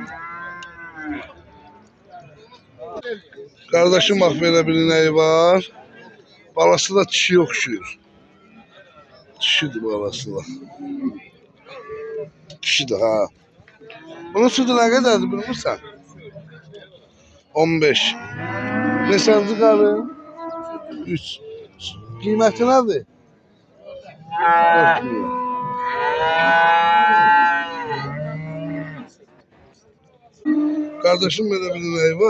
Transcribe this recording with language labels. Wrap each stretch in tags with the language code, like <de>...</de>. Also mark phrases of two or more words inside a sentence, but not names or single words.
<tr>Kardeşim bak böyle bir ineği var. Balası da dişi okşuyor. Dişidir balası da. Dişidir ha.</tr> <az>Bunun sütü ne kadardı bilmirsən? 15. Neçənci qarın? 3. Qiyməti nədir? 4 milyon.</az> <tr>Kardeşim böyle bir ineği var.</tr>